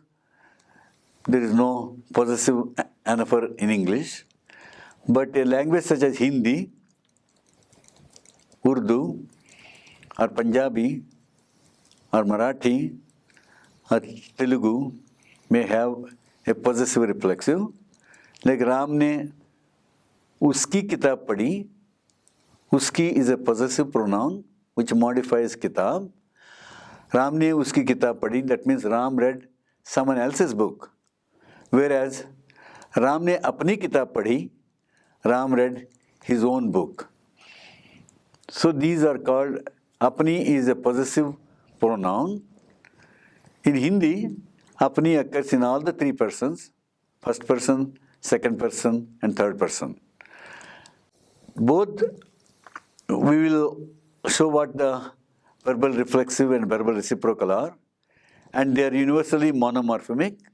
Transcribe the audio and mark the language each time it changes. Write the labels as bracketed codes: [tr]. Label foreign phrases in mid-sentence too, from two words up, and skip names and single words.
[en] There is no possessive anaphor in English. But a language such as Hindi, Urdu, or Punjabi, or Marathi, or Telugu may have a possessive reflexive. [hi] Like राम ने उसकी किताब पढ़ी. [en] Uski is a possessive pronoun which modifies kitab. [hi] राम ने उसकी किताब पढ़ी, [en] that means Ram read someone else's book. Whereas [hi] राम ने अपनी किताब पढ़ी, [en] Ram read his own book. So these are called, apni is a possessive pronoun. In Hindi, apni occurs in all the three persons, first person, second person, and third person. Both, we will show what the verbal reflexive and verbal reciprocal are, and they are universally monomorphemic.